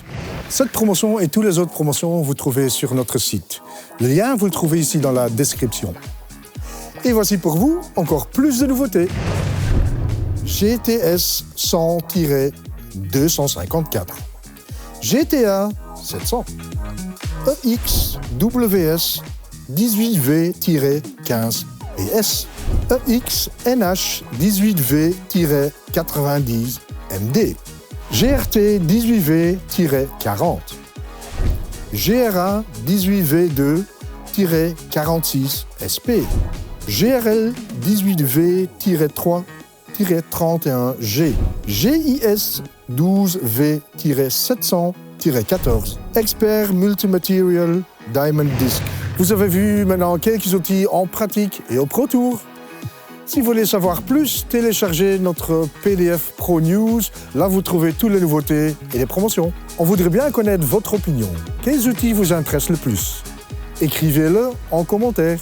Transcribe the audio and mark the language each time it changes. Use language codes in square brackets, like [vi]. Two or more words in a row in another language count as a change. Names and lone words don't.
[fr] Cette promotion et toutes les autres promotions, vous trouvez sur notre site. Le lien, vous le trouvez ici dans la description. Et voici pour vous encore plus de nouveautés. GTS 100-254. GTA 700. EX WS 18V-15 PS. EX NH 18V-90 MD. GRT 18V-40. GRA 18V2-46 SP. GRL 18V-3-31G. GIS 12V-700-14. Expert Multimaterial Diamond Disc. Vous avez vu maintenant quelques outils en pratique et au Pro Tour. Si vous voulez savoir plus, téléchargez notre PDF Pro News. Là, vous trouvez toutes les nouveautés et les promotions. On voudrait bien connaître votre opinion. Quels outils vous intéressent le plus? Écrivez-le en commentaire.